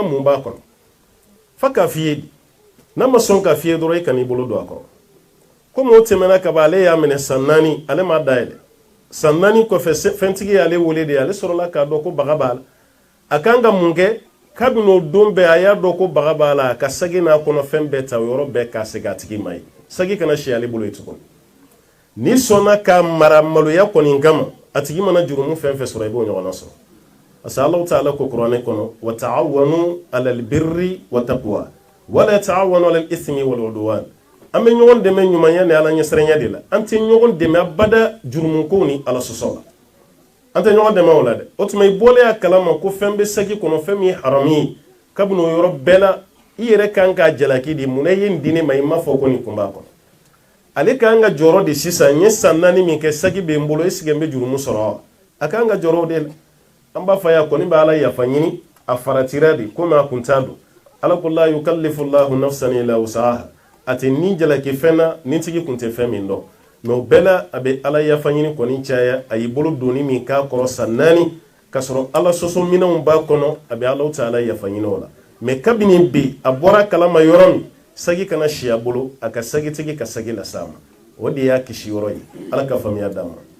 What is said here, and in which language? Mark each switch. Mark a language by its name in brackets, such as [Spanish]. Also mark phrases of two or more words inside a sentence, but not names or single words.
[Bambara] mun b'a kɔnɔ fa k'a f'i ye n'a ma sɔn k'a f'i ye dɔrɔn i kan'i bolo don a kɔrɔ komi o tɛmɛna ka ban ale y'a minɛ san 4 ale m'a dayɛlɛ san 4 kɔfɛ fɛntigi y'ale wele de ale sɔrɔla k'a dɔn ko baga b'a la a kan ka mun kɛ kabini o don bɛɛ a y'a dɔn ko baga b'a la a ka sagi n'a kɔnɔ fɛn bɛɛ ta o yɔrɔ bɛɛ k'a segin a tigi ma ye sagi kana si ale bolo ye tuguni n'i sɔnna ka mara maloya kɔni kama a tigi mana jurumu fɛn fɛn sɔrɔ i b'o ɲɔgɔnna sɔrɔ [French] parce que [Arabic] الله تعالى [Bambara] ko kuranɛ kɔnɔ [Arabic] وتعاونوا على البر والتقوى ولا تعاونوا على الإثم والعدوان [Bambara] an bɛ ɲɔgɔn dɛmɛ ɲumanya ni ala ɲɛsiranya de la an tɛ ɲɔgɔn dɛmɛ abada jurumu ko ni ala sɔsɔ la anta ɲɔgɔn dɛmɛ o la dɛ o tuma i bɔlen a kalama ko fɛn bɛ sagi kɔnɔ fɛn min ye haramu ye kabini o yɔrɔ bɛɛ la i yɛrɛ kan k'a jalaki de munna i ye nin di ne ma i m'a fɔ ko nin kun b'a kɔnɔ ale kan ka jɔrɔ de sisan n ye san 4 min kɛ sagi bɛ n bolo [French] est ce que [Bambara] n bɛ jurumu sɔrɔ wa a kan ka jɔrɔ o de la an b'a fɔ a kɔni bɛ ala yafa ɲini a faratira de komi a kun t'a don ala ko [Arabic] لا يكلف الله نفسا إلا وسعها [Bambara] a tɛ nin jalaki fɛn na nin tigi kun tɛ fɛn min dɔn mais o bɛɛ la a bɛ ala yafa ɲini kɔni caya a y'i bolo doni min k'a kɔrɔ san 4 ka sɔrɔ ala sɔsɔ minɛnw b'a kɔnɔ a bɛ ala ta ala yafa ɲini o la mais kabini bi a bɔra kalama yɔrɔ min sagi kana si a bolo a ka sagitigi ka sagi las'a ma o de y'a kisi yɔrɔ ye ala ka faamuya d'a ma